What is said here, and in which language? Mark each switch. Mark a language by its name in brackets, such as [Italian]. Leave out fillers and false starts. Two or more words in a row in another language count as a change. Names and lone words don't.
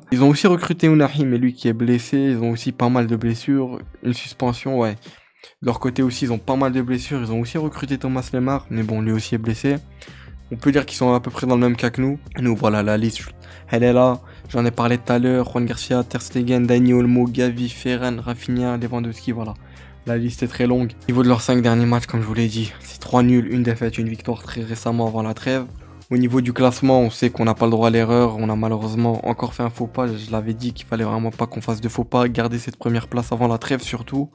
[French] Ils ont aussi recruté Ounahi, mais lui qui est blessé. Ils ont aussi pas mal de blessures. Une suspension, ouais. De leur côté aussi, ils ont pas mal de blessures. Ils ont aussi recruté Thomas Lemar, mais bon, lui aussi est blessé. On peut dire qu'ils sont à peu près dans le même cas que nous. Nous, voilà, la liste, elle est là. J'en ai parlé tout à l'heure. Juan Garcia, Ter Stegen, Dani Olmo, Gavi, Ferran, Rafinha, Lewandowski, voilà. La liste est très longue. Au niveau de leurs 5 derniers matchs, comme je vous l'ai dit, c'est 3 nuls, une défaite, une victoire très récemment avant la trêve. Au niveau du classement, on sait qu'on n'a pas le droit à l'erreur. On a malheureusement encore fait un faux pas. Je l'avais dit qu'il fallait vraiment pas qu'on fasse de faux pas. Garder cette première place avant la trêve surtout.